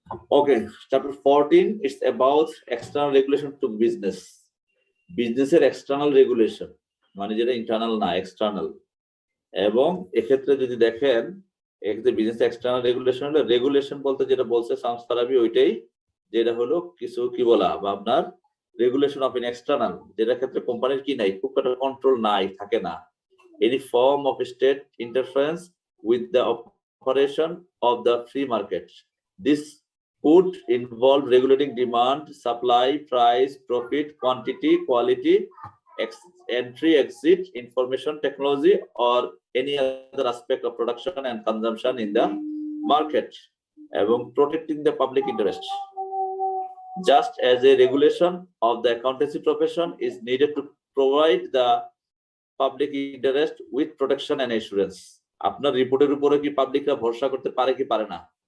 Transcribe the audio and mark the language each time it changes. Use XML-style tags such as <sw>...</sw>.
<en>Okay, chapter 14 it's about external regulation to business.</en> <bn>বিজনেসের external regulation মানে যেটা internal না, এক্সটার্নাল। এবং এক্ষেত্রে যদি দেখেন, এক্ষেত্রে বিজনেস এক্সটার্নাল রেগুলেশন হলো, রেগুলেশন বলতে যেটা বলছে সংস্থারাবি ওইটাই, যেটা হলো কিছু কি বলা বা আপনার রেগুলেশন অফ ইন এক্সটার্নাল, যেটা ক্ষেত্রে কোম্পানির কি নাই, খুব একটা কন্ট্রোল নাই, থাকে না।</bn> <en>Any form of state interference with the operation of the free market. This could involve regulating demand, supply, price, profit, quantity, quality, entry, exit, information technology, or any other aspect of production and consumption in the market,</en> <bn>এবং</bn> <en>protecting the public interest. Just as a regulation of the accountancy profession is needed to provide the public interest with protection and assurance.</en> <bn>আপনার রিপোর্টের উপরে কি পাবলিকরা ভরসা করতে পারে কি পারে না?</bn>